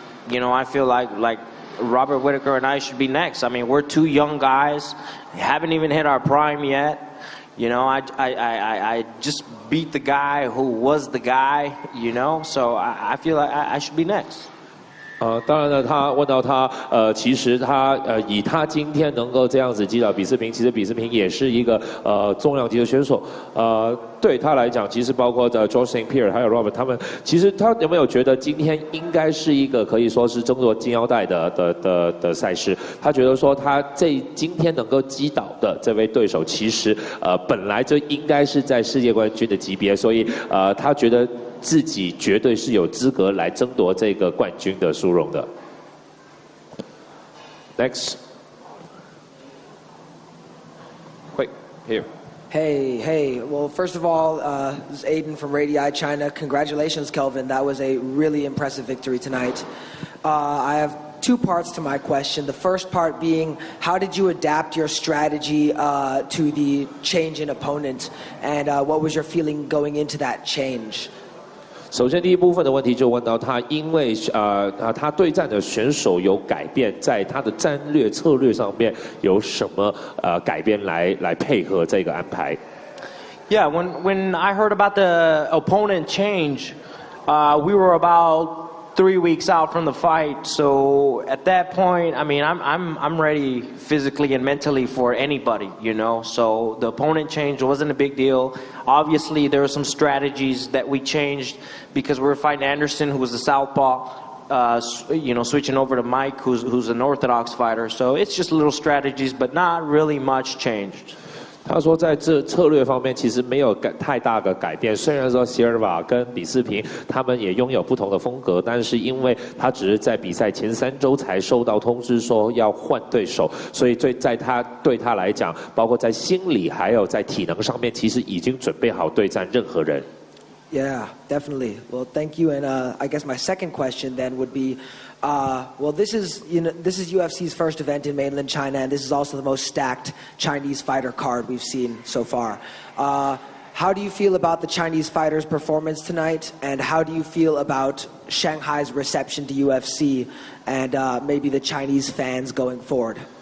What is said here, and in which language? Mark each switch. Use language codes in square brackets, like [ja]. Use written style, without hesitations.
[en] You know, I feel like Robert Whitaker and I should be next. I mean, we're two young guys, haven't even hit our prime yet. You know, I just beat the guy who was the guy, you know, so I feel like I should be next. [zh] 当然了，他问到他，其实他以他今天能够这样子击倒比斯平，其实比斯平也是一个重量级的选手，对他来讲，其实包括George St. Pierre 还有 Robert 他们，其实他有没有觉得今天应该是一个可以说是争夺金腰带的赛事？他觉得说他今天能够击倒的这位对手，其实本来就应该是在世界冠军的级别，所以他觉得自己绝对是有资格来争夺这个冠军的殊荣的。 [en] Next， wait here. Hey. Well, first of all, this is Aiden from Radii China. Congratulations, Kelvin. That was a really impressive victory tonight. I have two parts to my question. The first part being, how did you adapt your strategy to the change in opponent? And what was your feeling going into that change? [zh] 首先，第一部分的问题就问到他，因为他对战的选手有改变，在他的战略策略上面有什么改变来配合这个安排 [en] ？Yeah, when I heard about the opponent change, we were about 3 weeks out from the fight. So at that point, I mean, I'm ready physically and mentally for anybody, you know. So the opponent change wasn't a big deal. Obviously, there were some strategies that we changed because we were fighting Anderson, who was a southpaw. You know, switching over to Mike, who's an orthodox fighter. So it's just little strategies, but not really much changed. [zh] 他说，在这策略方面其实没有太大的改变。虽然说席尔瓦跟比斯平他们也拥有不同的风格，但是因为他只是在比赛前3周才收到通知说要换对手，所以对他来讲，包括在心理还有在体能上面，其实已经准备好对战任何人。 [en] Yeah, definitely. Well, thank you. And I guess my second question then would be, well, this is UFC's first event in mainland China, and this is also the most stacked Chinese fighter card we've seen so far. How do you feel about the Chinese fighters' performance tonight, and how do you feel about Shanghai's reception to UFC and maybe the Chinese fans going forward?